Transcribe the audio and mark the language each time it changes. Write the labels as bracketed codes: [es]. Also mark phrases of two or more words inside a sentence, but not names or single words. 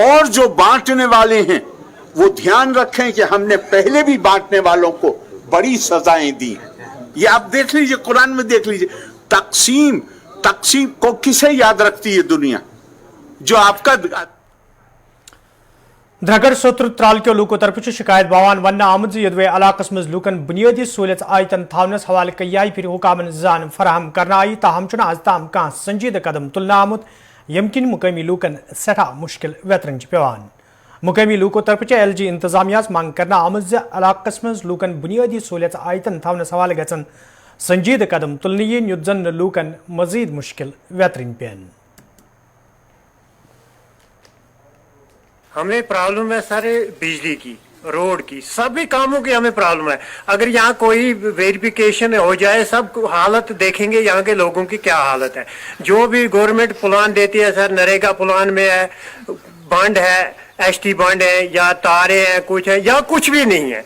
[hi] और जो बांटने वाले हैं वो ध्यान रखें कि हमने पहले भी बांटने वालों को बड़ी सजाएं दी। ये आप देख लीजिए, कुरान में देख लीजिए, तकसीम को किसे याद रखती है दुनिया, जो आपका [ks] द्रगर सोत्र त्राल के लूको तरफ शिकायत बावान वन आमद यदवे इलाकस मज लूकन बुनियादी सहूलियत आयतन थावनस हवाले कई फिर हुकामन जान फराहम करना आई, ताहम आज ताम कह संजीदा कदम तुलना आमुत यमकिन मुकामी लूकन सठा मुश्किल वेतरन पेवान। मुकामी लूको तरफ LG इंतजामिया मांग करना आमद इलाकस मज लूकन बुनियादी सहूलियत आयतन थावनस हवाले गचन संजीदा कदम तुलनी युद्धन लूकन मजीद मुश्किल वेतरन पेन। [hi] हमें प्रॉब्लम है सारे बिजली की, रोड की, सभी कामों की हमें प्रॉब्लम है। अगर यहाँ कोई वेरिफिकेशन हो जाए, सब हालत देखेंगे यहाँ के लोगों की क्या हालत है। जो भी [en] government plan [hi] देती है सर, नरेगा प्लान में है, बंड है, ST बंड है, या तारे हैं, कुछ है, या कुछ भी नहीं है।